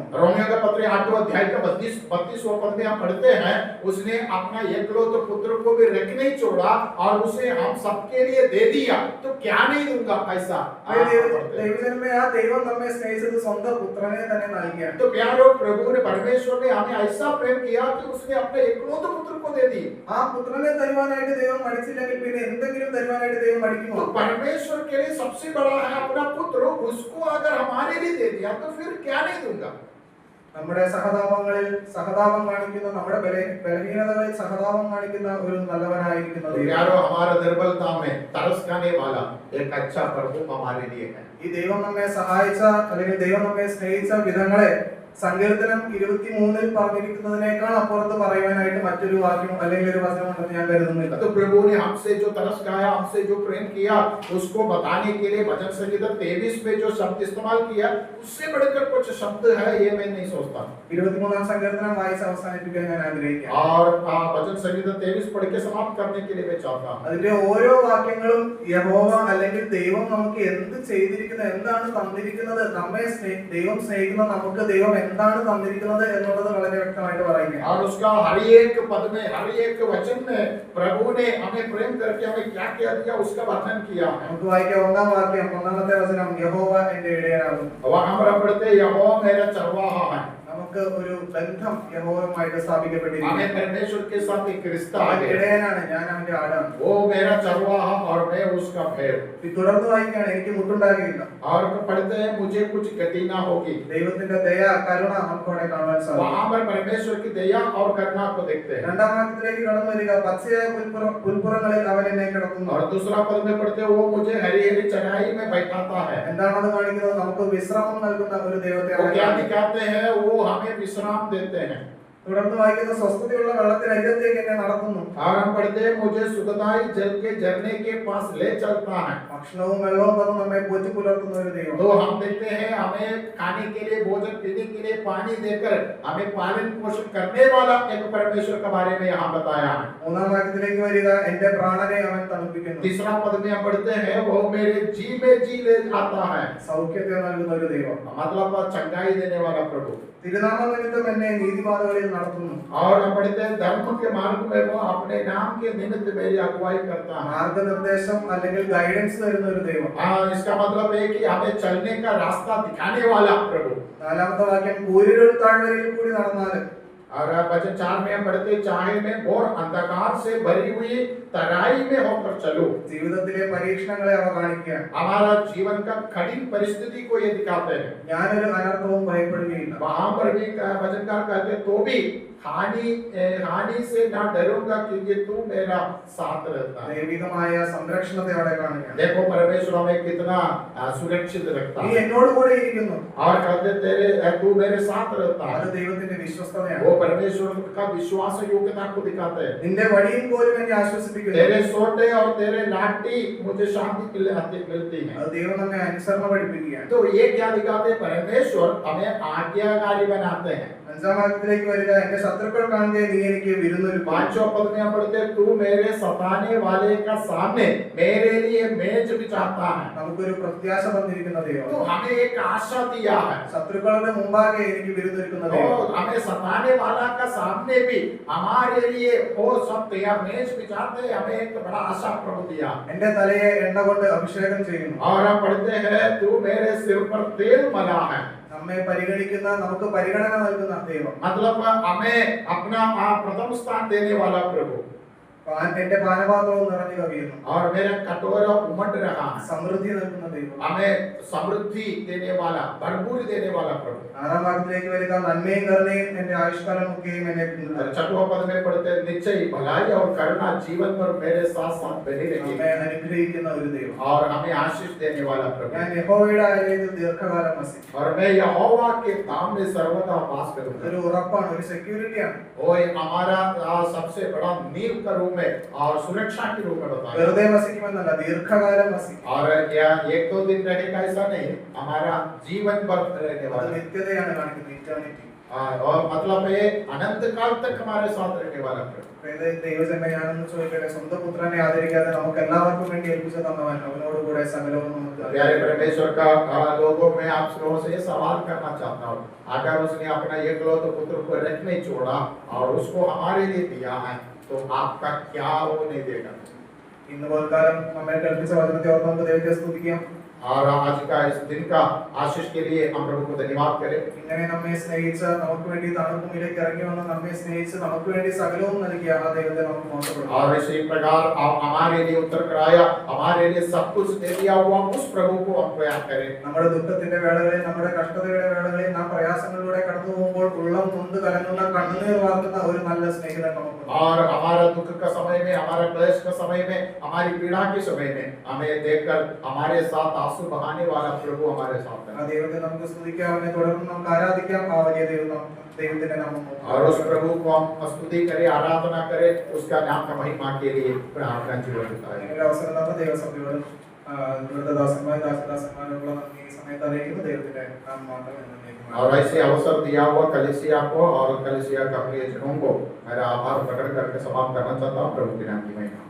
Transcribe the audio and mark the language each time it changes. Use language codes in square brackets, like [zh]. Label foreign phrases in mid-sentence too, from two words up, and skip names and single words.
[hi] रोमियो का पत्र 8वां अध्याय का 32वां पद में हम पढ़ते हैं, उसने अपना एकलौते पुत्र को भी रख नहीं छोड़ा और उसे हम सबके लिए दे दिया, तो क्या नहीं दूंगा पैसा? [ml] ദൈവജനമേ, ആ ദൈവം നമ്മെ സ്നേഹിച്ചത് സ്വന്തം പുത്രനെ തന്നെ നൽകിയാണ്. [hi] तो प्यारो, प्रभु ने परमेश्वर ने हमें ऐसा प्रेम किया कि उसने अपने एकलौते पुत्र को दे दी। [ml] ആ പുത്രനെ തരുവാനായിട്ട് ദൈവം മടിച്ചില്ലെങ്കിൽ പിന്നെ എന്തെങ്കിലും തരുവാനായിട്ട് ദൈവം മടിക്കുമോ? [hi] तो परमेश्वर के लिए सबसे बड़ा है अपना पुत्र, उसको अगर हमारे लिए दे दिया तो फिर क्या नहीं दूंगा? [ml] നമ്മുടെ സഹതാപങ്ങളിൽ സഹതാപം കാണിക്കുന്ന, നമ്മുടെ ബലഹീനതകളിൽ സഹതാപം കാണിക്കുന്ന ഒരു നല്ലവനായിരിക്കുന്നത് [hi] यारो, हमारा दुर्बलता में तरस खाने वाला एक अच्छा प्रभु हमारे लिए है। [ml] ഈ ദൈവം നമ്മെ സഹായിച്ച അല്ലെങ്കിൽ ദൈവം നമ്മെ സ്നേഹിച്ച വിധങ്ങളെ സങ്കീർത്തനം 23-ൽ പറഞ്ഞിരിക്കുന്നതിനേക്കാൾ അപ്പുറത്ത് പറയുവാനായിട്ട് മറ്റൊരു വാക്യം അല്ലെങ്കിൽ ഒരു വചനമുണ്ടെന്ന് ഞാൻ കരുതുന്നില്ല. [hi] तो प्रभु ने हमसे जो तरस खाया, हमसे जो प्रेम किया, उसको बताने के लिए भजन संगीता 23 में जो शब्द इस्तेमाल किया, उससे बढ़कर कुछ शब्द है ये मैं नहीं सोचता। [ml] 23-ാം സങ്കീർത്തനം വായിച്ച് അവസാനിപ്പിക്കാൻ ഞാൻ ആഗ്രഹിക്കുന്നു. [hi] और भजन संगीता 23 पढ़ के समाप्त करने के लिए मैं चाहता हूं। [ml] അതിന്റെ ഓരോ വാക്യങ്ങളും യഹോവ അല്ലെങ്കിൽ ദൈവം നമുക്ക് എന്ത് ചെയ്തിരിക്കുന്നത്, എന്താണ് തന്നിരിക്കുന്നത്, നമ്മെ ദൈവം സ്നേഹിക്കുന്ന നമുക്ക് ദൈവം എന്താണ് തന്നിരിക്കുന്നത് എന്നുള്ളത് വളരെ വ്യക്തമായിട്ട് പറയുകയാണ്. [hi] और उसका हर एक पद में, हर एक वचन में प्रभु ने हमें प्रेम करके हमें क्या क्या दिया उसका वर्णन किया है। [ml] നമുക്ക് വായിക്കാം 1-ാം വാക്യം, 1-ാമത്തെ വചനം: യഹോവ എന്റെ ഇടയനാകുന്നു. [hi] वहां हम पढ़ते, यहोवा मेरा चरवाहा है। [ml] നമുക്ക് നമുക്ക് ഒരു ബന്ധം യഹോവയുമായിട്ട് സ്ഥാപിക്കപ്പെട്ടിരിക്കുന്നു. [hi] हमें परमेश्वर के साथ एक रिश्ता आ गया। [ml] ഇടയനാണ്, ഞാൻ അവന്റെ ആടാണ്. [hi] वो मेरा चरवाहा और मैं उसका भेड़। [ml] തുടർന്ന് വായിക്കുകയാണ്, എനിക്ക് മുട്ടുണ്ടാകുകയില്ല. [hi] और पढ़ते हैं मुझे कुछ गति ना होगी। [ml] ദൈവത്തിന്റെ ദയ, കരുണ നമുക്ക് അവിടെ കാണാൻ സാധിക്കും. [hi] वहां पर परमेश्वर की दया और करुणा को देखते हैं। [ml] രണ്ടാം വാക്യത്തിലേക്ക് കടന്നു വരിക, പച്ചയായ പുൽപ്പുറങ്ങളിൽ അവൻ എന്നെ കിടത്തുന്നു. [hi] और दूसरा पद में पढ़ते हैं वो मुझे हरी हरी चराई में बैठाता है। [ml] എന്താണത് കാണിക്കുന്നത്? നമുക്ക് വിശ്രാമം നൽകുന്ന ഒരു ദൈവത്തെ. [hi] वो क्या दिखाते हैं? वो हमें विश्राम देते हैं। [ml] തുടർന്ന് വായിക്കുന്ന, സ്വസ്ഥതയുള്ള വെള്ളത്തിനരികത്തേക്ക് എന്നെ നടത്തുന്നു. [hi] और हम पढ़ते हैं मुझे सुखदाई जल के झरने के पास ले चलता है। [ml] ഭക്ഷണവും വെള്ളവും തന്നു നമ്മെ പോറ്റി പുലർത്തുന്ന ഒരു ദൈവം. [hi] तो हम देखते हैं हमें खाने के लिए, भोजन पीने के लिए पानी देकर हमें पालन पोषण करने वाला एक परमेश्वर के बारे में यहाँ बताया है। [ml] മൂന്നാം വാക്യത്തിലേക്ക് വരിക, എന്റെ പ്രാണനെ അവൻ തണുപ്പിക്കുന്നു. [hi] तीसरा पद में हम पढ़ते हैं वो मेरे जी में जी ले आता है। [ml] സൗഖ്യത്തെ നൽകുന്ന ഒരു ദൈവം. [hi] मतलब चंगाई देने वाला प्रभु। [ml] തിരുനാമ നിമിത്തം എന്നെ നീതിപാതകളിൽ നടത്തുന്നു. [hi] और हम पढ़ते हैं धर्म के मार्ग में वो अपने नाम के निमित्त मेरी अगुवाई करता है। [ml] മാർഗനിർദ്ദേശം അല്ലെങ്കിൽ ഗൈഡൻസ് തരുന്ന ഒരു ദൈവം. [hi] इसका मतलब है कि हमें चलने का रास्ता दिखाने वाला प्रभु। [ml] നാലാമത്തെ വാക്യം, കൂരിരുൾ താഴ്വരയിൽ കൂടി നടന്നാലും. [hi] और वचन 4 में हम पढ़ते, चाहे मैं घोर अंधकार से भरी हुई तराई में होकर चलूं। [ml] ജീവിതത്തിലെ പരീക്ഷണങ്ങളെ അവ കാണിക്കുക. [hi] हमारा जीवन का कठिन परिस्थिति को ये दिखाते हैं। [ml] ഞാനൊരു അനർത്ഥവും ഭയപ്പെടുകയില്ല. [hi] वहां पर भी वचनकार कहते तो भी हानि से ना डरूंगा क्योंकि तू मेरा साथ रहता है। [ml] ദൈവികമായ സംരക്ഷണത്തെ അവിടെ കാണുക. [hi] देखो परमेश्वर हमें कितना सुरक्षित रखता നീ है। [ml] എന്നോട് കൂടെ ഇരിക്കുന്നു. [hi] और कहते तू मेरे साथ रहता അത് है। [ml] ദൈവത്തിന്റെ വിശ്വസ്തതയാണ്. [hi] वो परमेश्वर का विश्वास योग्यता को दिखाते हैं। [ml] നിന്റെ വടിയും കോലും എന്നെ ആശ്വസിപ്പിക്കുന്നു. [hi] तेरे सोटे और तेरे लाठी मुझे शांति मिलती है। [ml] അത് ദൈവം നമ്മെ അനുസരണ പഠിപ്പിക്കുകയാണ്. [hi] तो ये क्या दिखाते हैं? परमेश्वर हमें आज्ञाकारी बनाते हैं। [ml] അഞ്ചാം വാക്യത്തിലേക്ക് വരിക, എന്റെ ശത്രുക്കൾ കാണുകയെ നീ എനിക്ക് വിരുന്നൊരു. [hi] 5वां पद में हम पढ़ते तू मेरे सताने वाले का सामने मेरे लिए मेज बिछाता है। [ml] നമുക്കൊരു പ്രത്യാശ തന്നിരിക്കുന്ന ദൈവം. [hi] तो हमें एक आशा दिया है। [ml] ശത്രുക്കളുടെ മുമ്പാകെ എനിക്ക് വിരുന്നൊരുക്കുന്ന तो ദൈവം. [hi] हमें सताने वाला का सामने भी हमारे लिए वो सब तैयार मेज बिछाते, हमें एक बड़ा आशा प्रभु दिया। [ml] എന്റെ തലയെ എണ്ണ കൊണ്ട് അഭിഷേകം ചെയ്യുന്നു. [hi] और हम पढ़ते हैं तू मेरे सिर पर तेल मला है। [ml] നമ്മെ പരിഗണിക്കുന്ന, നമുക്ക് പരിഗണന നൽകുന്ന ദൈവം. [hi] मतलब हमें अपना प्रथम स्थान देने वाला प्रभु। [ml] എന്റെ പാനപാത്രവും നിറഞ്ഞു കവിയുന്നു. [hi] और मेरा कटोरा उमड़ रहा है। [ml] സമൃദ്ധി നൽകുന്ന ദൈവം. [hi] हमें समृद्धि देने वाला, भरपूर देने वाला प्रभु। [ml] ആറാം ഭാഗത്തിലേക്ക് വരിക, നന്മയും കരുണയും എന്റെ ആയുഷ്കാലം ഒക്കെയും എന്നെ പിന്തുടരും. [hi] 6वां पद में पढ़ते निश्चय भलाई और करुणा जीवन पर मेरे साथ साथ बनी रहेगी। [ml] നമ്മെ അനുഗ്രഹിക്കുന്ന ഒരു ദൈവം. [hi] और हमें आशीष देने वाला प्रभु। [ml] ഞാൻ യഹോവയുടെ ആലയത്തിൽ ദീർഘകാലം വസിക്കും. [hi] और मैं यहोवा के धाम में सर्वदा वास करूंगा। [ml] ഒരു ഉറപ്പാണ്, ഒരു സെക്യൂരിറ്റിയാണ്. [hi] वो हमारा सबसे बड़ा नींव का रूप में और सुरक्षा के रूप में बताया। [ml] വെറുതെ വസിക്കുമെന്നല്ല, ദീർഘകാലം വസിക്കും. [hi] और या एक दो दिन रहेगा ऐसा नहीं, हमारा जीवन भर रहने അത് वाला है। [ml] നിത്യതയാണ് കാണിക്കുന്നത്, ഇറ്റേണിറ്റി. [hi] और मतलब ये अनंत काल तक हमारे साथ रहने वाला प्रभु। [ml] ദൈവജന്മ ഞാനെന്ന് ചോദിക്കട്ടെ, സ്വന്തം പുത്രനെ ആദരിക്കാതെ നമുക്ക് എല്ലാവർക്കും വേണ്ടി ഏൽപ്പിച്ചു തന്നവൻ, അവനോട് കൂടെ സകലവും നമുക്ക്. [hi] प्यारे परमेश्वर का लोगों में आप लोगों से ये सवाल करना चाहता हूँ, अगर उसने अपना एकलौते पुत्र को रख नहीं छोड़ा और उसको हमारे लिए दिया है तो आपका क्या वो नहीं देगा। [ml] ഇന്ന് പോൽക്കാലം നമ്മെ കൽപ്പിച്ച വചനത്തെ ഓർത്ത് നമുക്ക് ദൈവത്തെ സ്തുതിക്കാം. [hi] और आज का इस दिन का आशीष के लिए हम प्रभु को धन्यवाद करें। [ml] ഇങ്ങനെ നമ്മെ സ്നേഹിച്ച, നമുക്ക് വേണ്ടി തണുപ്പുമിലേക്ക് ഇറങ്ങി വന്ന് നമ്മെ സ്നേഹിച്ച് നമുക്ക് വേണ്ടി സകലവും നൽകിയ ആ ദൈവത്തെ നമുക്ക് മോശപ്പെടും. [hi] और इसी प्रकार आप हमारे लिए उत्तर कराया, हमारे लिए सब कुछ दे दिया हुआ उस प्रभु को हम प्रयास करें। [ml] നമ്മുടെ ദുഃഖത്തിന്റെ വേളകളിൽ, നമ്മുടെ കഷ്ടതയുടെ വേളകളിൽ, നാം പ്രയാസങ്ങളിലൂടെ കടന്നു പോകുമ്പോൾ ഉള്ളം നൊന്ത് കലങ്ങുന്ന, കണ്ണുനീർ വാർക്കുന്ന ഒരു നല്ല സ്നേഹിതൻ നമുക്ക്. [hi] और हमारा दुख का समय में, हमारा क्लेश का समय में, हमारी पीड़ा के समय में हमें देखकर हमारे साथ आंसू बहाने वाला प्रभु हमारे साथ ആ है। [ml] ദൈവത്തെ നമുക്ക് സ്തുതിക്കാം, അവനെ തുടർന്ന് നമുക്ക് ആരാധിക്കാം. ആ വലിയ ദൈവത്തിന്റെ നാമം [hi] और उस प्रभु को हम स्तुति करें, आराधना करें, उसका नाम का महिमा के लिए प्रार्थना जीवन बिताएं। [ml] ഒരു അവസരം തന്ന ദൈവസഭയോടും ഇവിടുത്തെ ദാസന്മാരുള്ള നന്ദി ഈ സമയത്ത് അറിയിക്കുന്ന ദൈവത്തിന്റെ നാമം മാത്രമേ നന്ദി. [hi] और ऐसे अवसर दिया हुआ कलीसिया को और कलीसिया का प्रियजनों को मेरा आभार प्रकट करके समाप्त करना चाहता हूँ। प्रभु के नाम की महिमा।